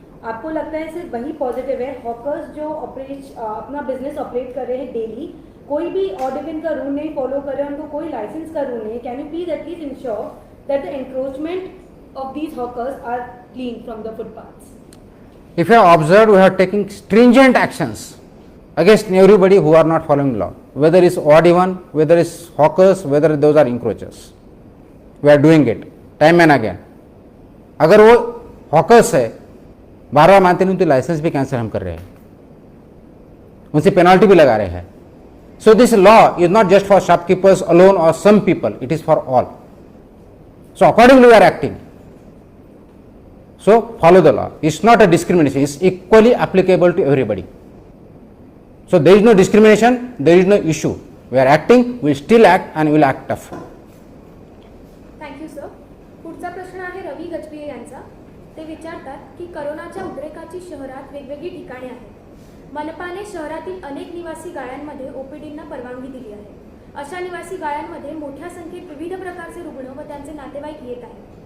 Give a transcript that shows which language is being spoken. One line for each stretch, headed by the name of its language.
Hindi: आपको लगता है सिर्फ वही पॉजिटिव है? हॉकर्स जो अपना बिजनेस ऑपरेट कर रहे हैं डेली, कोई भी ऑड इवन का रूल नहीं
English: Follow करे, उनको कोई लाइसेंस का रूल नहीं, can you please at least ensure that the encroachment of these hawkers are clean from the footpaths? If you have observed, we are taking stringent actions against everybody who are not following law, whether it's odd even, whether it's hawkers, whether those are encroachers. We are doing it time and again.
Hindi: अगर वो hawkers है, 12 मानते नहीं, उनकी licence भी cancel हम कर रहे हैं, उनसे पेनाल्टी भी लगा रहे हैं.
English: So this law is not just for shopkeepers alone or some people, it is for all. So accordingly we are acting. So follow the law. It's not a discrimination, it's equally applicable to everybody. So there is no discrimination, there is no issue. We are acting, we will still act and we will act tough. Thank you sir.
Marathi: पुढचा प्रश्न आहे रवी गजबिये यांचा. ते विचारतात की करोनाच्या उद्रेकाची शहरात वेगवेगळी ठिकाणे आहेत. मनपाने शहरातील अनेक निवासी गाळ्यांमध्ये ओपीडींना परवानगी दिली आहे. अशा निवासी गाळ्यांमध्ये मोठ्या संख्येत विविध प्रकारचे रुग्ण व त्यांचे नातेवाईक येत आहेत.